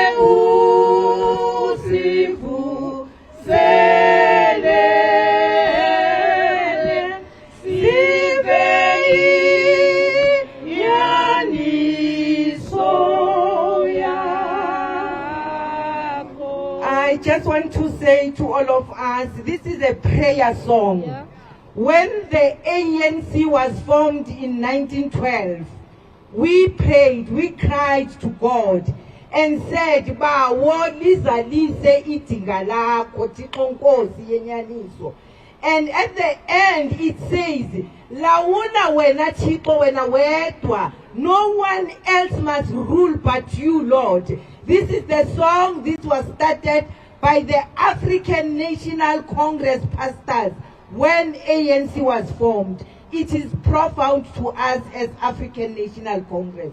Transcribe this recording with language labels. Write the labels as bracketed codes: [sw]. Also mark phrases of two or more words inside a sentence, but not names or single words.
[xh] usivusele sibe inyaniso yakho. [en] I just want to say to all of us, this is a prayer song. Yeah. When the ANC was formed in 1912, we prayed, we cried to God and said, [xh] Bawo lizalise idinga lakho, Thixo Nkosi yenyaniso. [en] And at the end it says, [xh] Lawuna wena Thixo wena wedwa, [en] no one else must rule but you, Lord. This is the song. This was started by the African National Congress pastors when ANC was formed. It is profound to us as African National Congress.